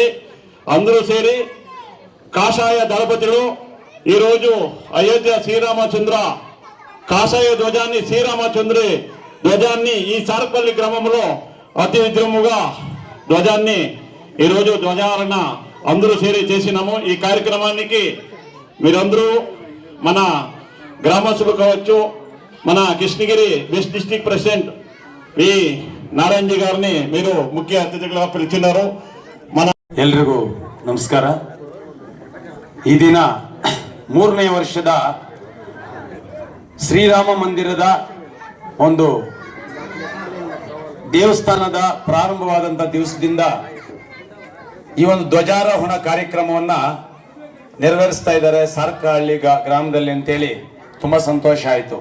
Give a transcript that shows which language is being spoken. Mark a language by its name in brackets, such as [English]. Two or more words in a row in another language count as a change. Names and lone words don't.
[Telugu] అందరూ చేరి కాషాయ దళపతులు ఈరోజు అయోధ్య శ్రీరామచంద్ర కాషాయ ధ్వజాన్ని శ్రీరామచంద్రుడి ధ్వజాన్ని ఈ సారపల్లి గ్రామంలో అతి విజృంభంగా ధ్వజాన్ని ఈరోజు ధ్వజారణ అందరూ చేరి చేసినాము. ఈ కార్యక్రమానికి మీరందరూ మన గ్రామస్తులు కావచ్చు, మన కృష్ణగిరి [English] West District President [Telugu] వి ನಾರಾಯಣಜಿ గారిని మీరు [Kannada] ಮುಖ್ಯ ಅತಿಥಿಗಳ [Telugu] పిలిచినారు. [Kannada] ಎಲ್ರಿಗೂ ನಮಸ್ಕಾರ. ಈ ದಿನ 3ನೇ ವರ್ಷದ ಶ್ರೀರಾಮ ಮಂದಿರದ ಒಂದು ದೇವಸ್ಥಾನದ ಪ್ರಾರಂಭವಾದಂಥ ದಿವಸದಿಂದ ಈ ಒಂದು ಧ್ವಜಾರೋಹಣ ಕಾರ್ಯಕ್ರಮವನ್ನ ನೆರವೇರಿಸ್ತಾ ಇದ್ದಾರೆ ಸಾರ್ಕಹಳ್ಳಿ ಗ್ರಾಮದಲ್ಲಿ ಅಂತೇಳಿ ತುಂಬಾ ಸಂತೋಷ ಆಯಿತು.